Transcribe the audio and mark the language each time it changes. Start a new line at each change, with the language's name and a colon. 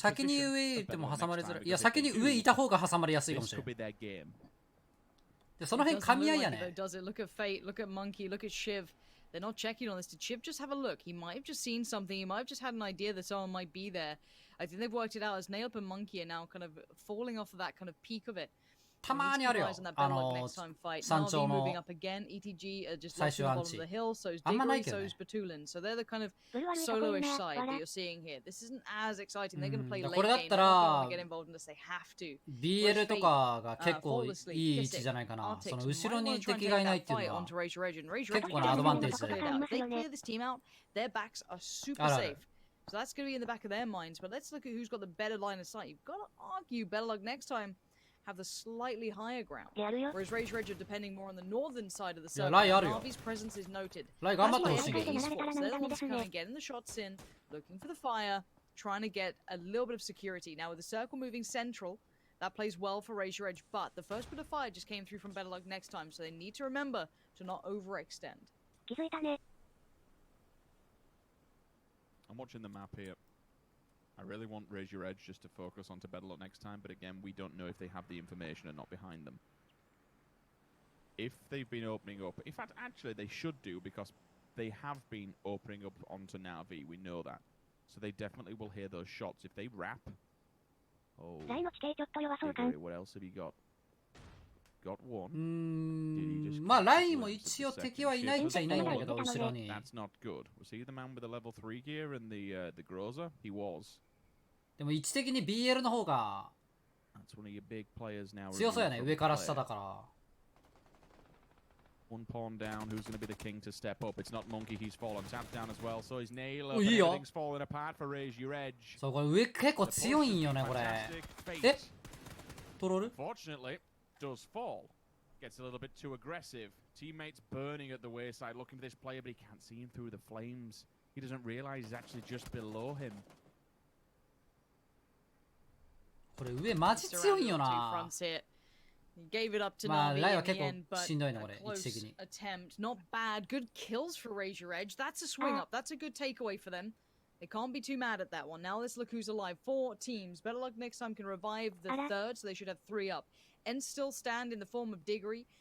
Japanese: 先に上行っても挟まれづらい。いや、先に上いた方が挟まれやすいかもしれない。でその辺噛み合いやね。
English: Does it? Look at Fate, look at Monkey, look at Shiv. They're not checking on this. Did Shiv just have a look? He might have just seen something. He might have just had an idea that someone might be there. I think they've worked it out as Nailp and Monkey are now kind of falling off of that kind of peak of it.
Japanese: たまにあるよ。山頂の
English: ETG are just left on the bottom of the hill, so is Diggory, so is Batulin. So they're the kind of solo-ish side that you're seeing here. This isn't as exciting. They're going to play late game. They're not going to get involved unless they have to.
Japanese: BL とかが結構いい位置じゃないかな。その後ろに敵がいないっていうのは結構なアドバンテージだよ。
English: If they clear this team out, their backs are super safe. So that's going to be in the back of their minds. But let's look at who's got the better line of sight. You've got to argue better luck next time. Have the slightly higher ground, whereas Rage Reg are depending more on the northern side of the circle. Navi's presence is noted. That's why Esports, they're the ones kind of getting the shots in, looking for the fire, trying to get a little bit of security. Now with the circle moving central, that plays well for Rage Reg, but the first bit of fire just came through from Better Luck next time, so they need to remember to not overextend. I'm watching the map here. I really want Raise Your Edge just to focus onto Better Luck next time, but again, we don't know if they have the information and not behind them. If they've been opening up, in fact, actually, they should do, because they have been opening up onto Na'Vi, we know that. So they definitely will hear those shots. If they wrap... Oh, Diggory, what else have you got? Got one.
Japanese: まあラインも一応敵はいないっちゃいないんだけど後ろに。
English: That's not good. Was he the man with the level 3 gear and the Groza? He was.
Japanese: でも位置的に BL の方が
English: That's one of your big players now.
Japanese: 強そうやね、上から下だから。
English: One pawn down. Who's going to be the king to step up? It's not Monkey. He's fallen. Tap down as well. So he's nail up. Everything's falling apart for Raise Your Edge.
Japanese: そうこれ上結構強いんよねこれ。え？トロール？
English: Fortunately, does fall. Gets a little bit too aggressive. Teammates burning at the wayside, looking for this player, but he can't see him through the flames. He doesn't realize he's actually just below him.
Japanese: これ上マジ強いんよな。
English: He gave it up to Na'Vi in the end, but a close attempt. Not bad. Good kills for Raise Your Edge. That's a swing up. That's a good takeaway for them. They can't be too mad at that one. Now let's look who's alive. 4 teams. Better Luck next time can revive the third, so they should have 3 up. And still stand in the form of Diggory.